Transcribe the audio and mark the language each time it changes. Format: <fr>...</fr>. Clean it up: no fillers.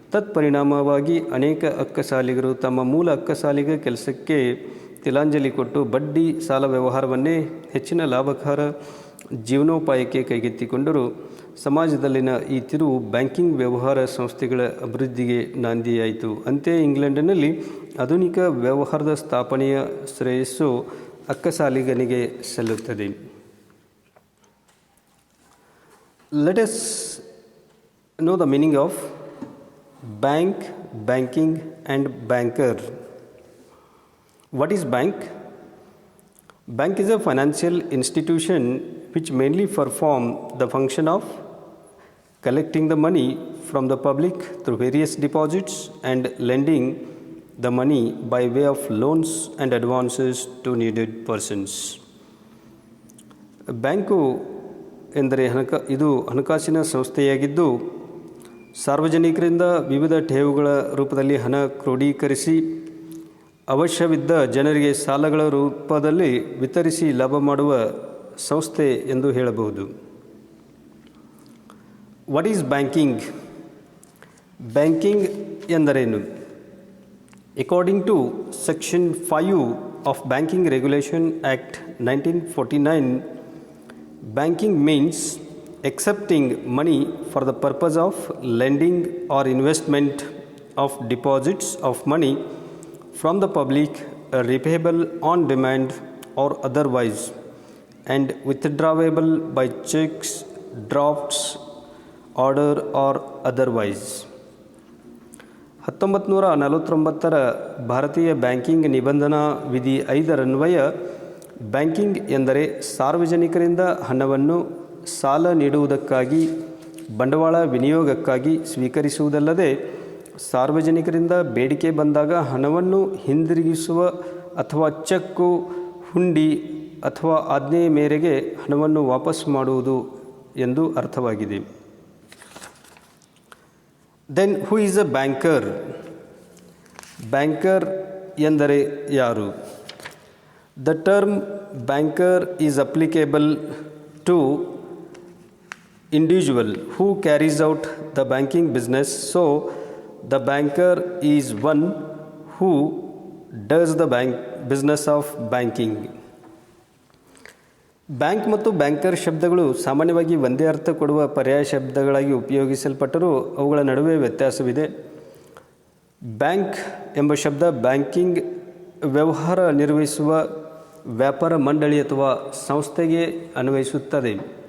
<kn>ತತ್ಪರಿಣಾಮವಾಗಿ ಅನೇಕ ಅಕ್ಕಸಾಲಿಗರು ತಮ್ಮ ಮೂಲ ಅಕ್ಕಸಾಲಿಗ ಕೆಲಸಕ್ಕೆ ತಿಲಾಂಜಲಿ ಕೊಟ್ಟು ಬಡ್ಡಿ ಸಾಲ ವ್ಯವಹಾರವನ್ನೇ ಹೆಚ್ಚಿನ ಲಾಭಕರ ಜೀವನೋಪಾಯಕ್ಕೆ ಕೈಗೆತ್ತಿಕೊಂಡರು. ಸಮಾಜದಲ್ಲಿನ ಈ ತಿರುವು ಬ್ಯಾಂಕಿಂಗ್ ವ್ಯವಹಾರ ಸಂಸ್ಥೆಗಳ ಅಭಿವೃದ್ಧಿಗೆ ನಾಂದಿಯಾಯಿತು. ಅಂತೆಯೇ ಇಂಗ್ಲೆಂಡಿನಲ್ಲಿ ಆಧುನಿಕ ವ್ಯವಹಾರದ ಸ್ಥಾಪನೆಯ ಶ್ರೇಯಸ್ಸು ಅಕ್ಕಸಾಲಿಗನಿಗೆ ಸಲ್ಲುತ್ತದೆ.</kn> <en>Let us know the meaning of bank, banking, and banker. What is bank? Bank is a financial institution which mainly perform the function of collecting the money from the public through various deposits and lending the money by way of loans and advances to needed persons.</en> <kn>Bank ಎಂದರೆ ಇದು ಹಣಕಾಸಿನ ಸಂಸ್ಥೆಯಾಗಿದ್ದು ಸಾರ್ವಜನಿಕರಿಂದ ವಿವಿಧ ಠೇವುಗಳ ರೂಪದಲ್ಲಿ ಹಣ ಕ್ರೋಢೀಕರಿಸಿ ಅವಶ್ಯವಿದ್ದ ಜನರಿಗೆ ಸಾಲಗಳ ರೂಪದಲ್ಲಿ ವಿತರಿಸಿ ಲಾಭ ಮಾಡುವ ಸಂಸ್ಥೆ ಎಂದು ಹೇಳಬಹುದು.</kn> <en>What is banking?</en> <kn>ಬ್ಯಾಂಕಿಂಗ್ ಎಂದರೇನು?</kn> <en>According to Section 5 of Banking Regulation Act 1949, banking means accepting money for the purpose of lending or investment of deposits of money from the public, repayable on demand or otherwise, and withdrawable by checks, drafts, order or otherwise.</en> <kn>1949ರ ಭಾರತೀಯ banking ನಿಬಂಧನಾ ವಿಧಿ 5ರನ್ವಯ banking ಎಂದರೆ ಸಾರ್ವಜನಿಕರಿಂದ ಹಣವನ್ನು ಸಾಲ ನೀಡುವುದಕ್ಕಾಗಿ ಬಂಡವಾಳ ವಿನಿಯೋಗಕ್ಕಾಗಿ ಸ್ವೀಕರಿಸುವುದಲ್ಲದೆ ಸಾರ್ವಜನಿಕರಿಂದ ಬೇಡಿಕೆ ಬಂದಾಗ ಹಣವನ್ನು ಹಿಂದಿರುಗಿಸುವ ಅಥವಾ ಚೆಕ್ಕು, ಹುಂಡಿ ಅಥವಾ ಆಜ್ಞೆಯ ಮೇರೆಗೆ ಹಣವನ್ನು ವಾಪಸ್ ಮಾಡುವುದು ಎಂದು ಅರ್ಥವಾಗಿದೆ.</kn> <en>Then who is a banker? Banker</en> <kn>ಎಂದರೆ ಯಾರು?</kn> <en>The term banker is applicable to individual who carries out the banking business. So the banker is one who does the business of banking.</en> <kn>Bank ಮತ್ತು banker ಶಬ್ದಗಳು ಸಾಮಾನ್ಯವಾಗಿ ಒಂದೇ ಅರ್ಥ ಕೊಡುವ ಪರ್ಯಾಯ ಶಬ್ದಗಳಾಗಿ ಉಪಯೋಗಿಸಲ್ಪಟ್ಟರೂ ಅವುಗಳ ನಡುವೆ ವ್ಯತ್ಯಾಸವಿದೆ. ಬ್ಯಾಂಕ್ ಎಂಬ ಶಬ್ದ ಬ್ಯಾಂಕಿಂಗ್ ವ್ಯವಹಾರ ನಿರ್ವಹಿಸುವ ವ್ಯಾಪಾರ ಮಂಡಳಿ ಅಥವಾ ಸಂಸ್ಥೆಗೆ ಅನ್ವಯಿಸುತ್ತದೆ.</kn>